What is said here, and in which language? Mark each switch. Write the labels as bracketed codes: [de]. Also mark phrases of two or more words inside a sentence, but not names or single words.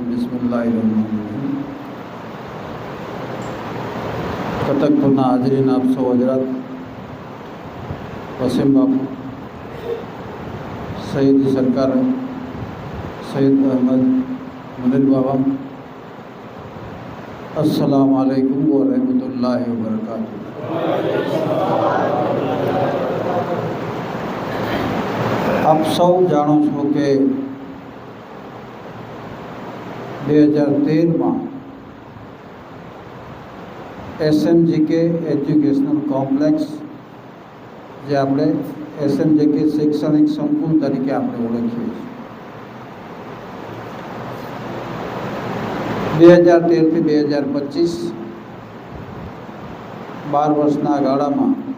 [ar] بسم الله الرحمن الرحيم. [gu] कतकपुરના હાજરીન આપ સૌ હજરત, વસીમ બાપુ, સઈદી સરકાર, સૈયદ અહમદ મુનિર બાબા, [ar] السلام عليكم ورحمة الله وبركاته. [gu] આપ સૌ જાણો છો કે 2013 એસએમજીકે એજ્યુકેશનલ કોમ્પ્લેક્સ, જે આપણે એસએમજીકે શૈક્ષણિક સંકુલ તરીકે આપણે ઓળખીએ છીએ, 2013 થી 2025 12 વર્ષના ગાળામાં